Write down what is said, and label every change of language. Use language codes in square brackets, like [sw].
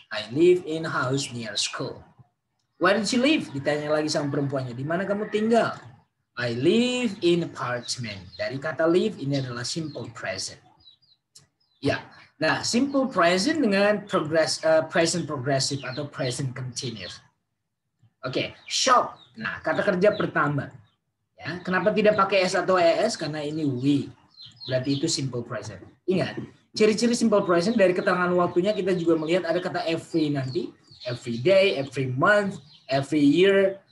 [en] I live in a house near school. Where did you live? [id] Ditanya lagi sama perempuannya. Di mana kamu tinggal? [en] I live in apartment. [id] Dari kata live ini adalah simple present. Ya. Nah, simple present dengan present progressive atau present continuous. Oke, shop. Nah, kata kerja pertama. Ya, kenapa tidak pakai S atau ES? Karena ini we. Berarti itu simple present. Ingat, ciri-ciri simple present dari keterangan waktunya kita juga melihat ada kata every nanti. [en] Every day, every month, every year.